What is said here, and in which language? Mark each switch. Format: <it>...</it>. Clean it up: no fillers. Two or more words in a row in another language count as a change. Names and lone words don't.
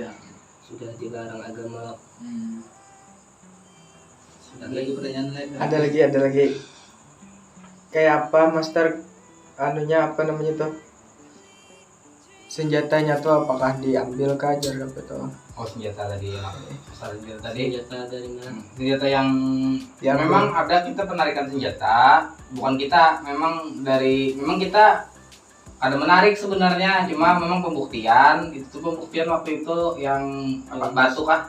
<id>Sudah dilarang agama. Ada lagi pertanyaan lain? Ada lagi. Kayak apa master anunya apa namanya tuh? Senjatanya tuh apakah diambil kah jar apa tuh? Oh senjata tadi ya. Senjata tadi. Senjata dari mana? Senjata yang Yang memang ada kita penarikan senjata, bukan kita, memang kita ada menarik sebenarnya, cuma memang pembuktian waktu itu yang apa batu kah,</id>